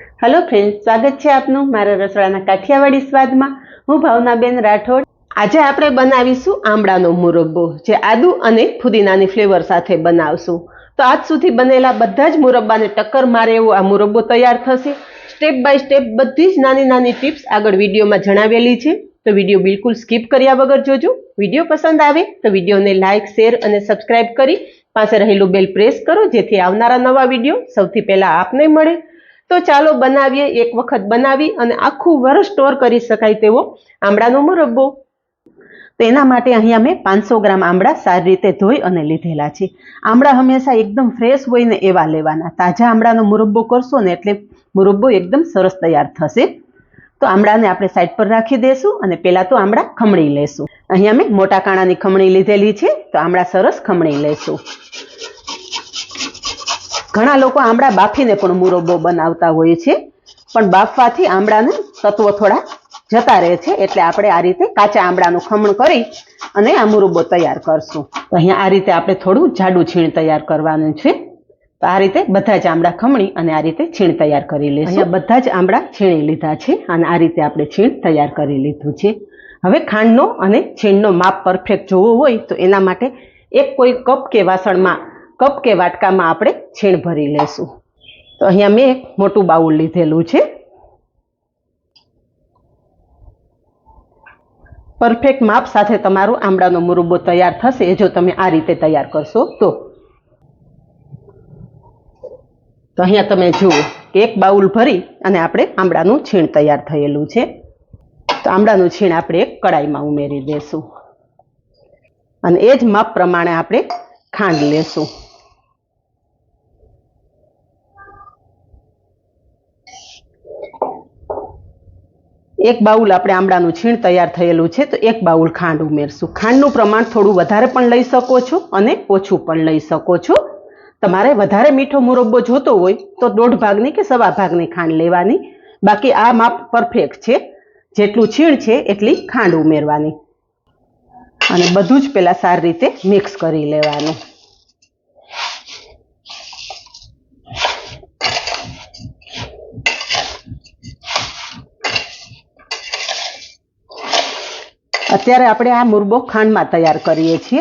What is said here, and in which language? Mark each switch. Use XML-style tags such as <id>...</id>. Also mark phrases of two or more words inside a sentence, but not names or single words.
<en>Hello friends,</en> <gu>સ્વાગત છે આપનુ મારા રસોડાના કાઠિયાવાડી સ્વાદમાં। હું ભાવનાબેન રાઠોડ। આજ આપણે બનાવીશું આમળાનો મુરબ્બો, જે આદુ અને ફુદીનાની ફ્લેવર સાથે બનાવશું। તો આજ સુધી બનેલા બધા જ મુરબ્બાને ટક્કર મારે એવો આ મુરબ્બો તૈયાર થશે।</gu> <en>Step by step</en> <gu>બધી જ નાની નાની ટિપ્સ આગળ વિડિયોમાં જણાવેલી છે, તો વિડિયો બિલકુલ સ્કીપ કર્યા વગર જોજો। વિડિયો પસંદ આવે તો વિડિયોને લાઇક, શેર અને સબ્સ્ક્રાઇબ કરી પાસે રહેલું બેલ પ્રેસ કરો, જેથી આવનારા નવા વિડિયો સૌથી પહેલા આપને મળે। તો ચાલો બનાવીએ। એક વખત બનાવી અને આખું વર્ષ સ્ટોર કરી શકાય તેવો આમળાનો મુરબ્બો। તો એના માટે અહીંયા મેં 500 ગ્રામ આમળા સારી રીતે ધોઈ અને લીધેલા છે। આમળા હંમેશા એકદમ ફ્રેશ હોય ને એવા લેવાના। તાજા આમળાનો મુરબ્બો કરશો ને એટલે મુરબ્બો એકદમ સરસ તૈયાર થશે। તો આમળાને આપણે સાઇડ પર રાખી દેશું અને પેલા તો આમળા ખમણી લેશું। અહીંયા મેં મોટા કાણાની ખમણી લીધેલી છે, તો આમળા સરસ ખમણી લેશું। ઘણા લોકો આમળા બાફીને પણ મુરબ્બો બનાવતા હોય છે, પણ બાફવાથી આમળાને તત્વ થોડા જતા રહે છે, એટલે આપણે આ રીતે કાચા આમળાનું ખમણ કરી અને આ મુરબ્બો તૈયાર કરશું। તો અહીંયા આ રીતે આપણે થોડું જાડું છીણ તૈયાર કરવાનું છે। તો આ રીતે બધા જ આમળા ખમણી અને આ રીતે છીણ તૈયાર કરી લેશું। અહીંયા બધા જ આમળા છીણી લીધા છે અને આ રીતે આપણે છીણ તૈયાર કરી લીધું છે। હવે ખાંડનો અને છીણનો માપ પરફેક્ટ જોવો હોય તો એના માટે એક કોઈ કપ કે વાસણમાં કપ કે વાટકા મેં આપણે છીણ ભરી લેશું। તો અહીંયા મેં એક મોટું બાઉલ લીધેલું છે। પરફેક્ટ માપ સાથે તમારો આમળાનો મુરબ્બો તૈયાર થશે જો તમે આ રીતે તૈયાર કરશો તો। તો અહીંયા તમે જુઓ કે એક બાઉલ ભરી અને આપણે આમળાનું છીણ તૈયાર થયેલું છે। તો આમળાનું છીણ આપણે એક કઢાઈમાં ઉમેરી દેશું અને એ જ માપ પ્રમાણે આપણે ખાંડ લેશું। એક બાઉલ આપણે આમળાનું છીણ તૈયાર થયેલું છે, તો એક બાઉલ ખાંડ ઉમેરશું। ખાંડનું પ્રમાણ થોડું વધારે પણ લઈ શકો છો અને ઓછું પણ લઈ શકો છો। તમારે વધારે મીઠો મુરબ્બો જોતો હોય તો 1.5 ભાગની કે 1.25 ભાગની ખાંડ લેવાની। બાકી આ માપ પરફેક્ટ છે, જેટલું છીણ છે એટલી ખાંડ ઉમેરવાની અને બધું જ પહેલા સારી રીતે મિક્સ કરી લેવાનું। અત્યારે આપણે આ મુરબ્બો ખાંડમાં તૈયાર કરીએ છીએ।</gu>